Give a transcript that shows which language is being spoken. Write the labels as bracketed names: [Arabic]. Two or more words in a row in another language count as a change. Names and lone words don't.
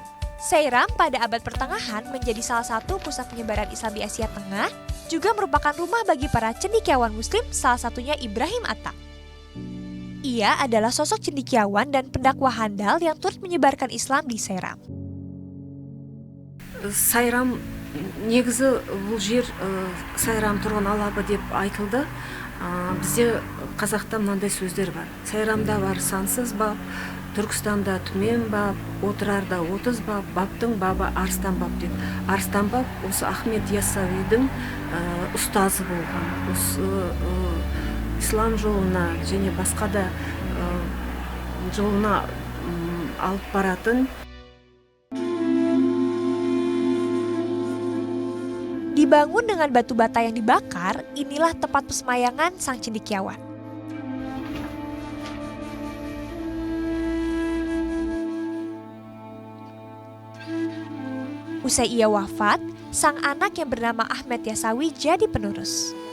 [Indonesian] Sayram pada abad pertengahan menjadi salah satu pusat penyebaran Islam di Asia Tengah, juga merupakan rumah bagi para cendekiawan muslim, salah satunya Ibrahim Atta. Ia adalah sosok cendekiawan dan pendakwah handal yang turut menyebarkan Islam di Sayram. [Kazakh] Сайрам негізі бұл жер сайрам тұрған алабы деп айтылды. Бізде қазақта мынандай сөздер бар. Сайрамда бар сансыз бап, Түркістанда түмен бап, отырарда 30 бап, баптың бабы арыстан бап деп. Арыстан бап осы Ахмет Яссауидің ұстазы болған. Осы ислам жолына және басқа да жолына алып баратын. [Indonesian] Dibangun dengan batu bata yang dibakar, inilah tempat persemayangan sang cendekiawan. Usai ia wafat, sang anak yang bernama Ahmed Yassawi jadi penerus.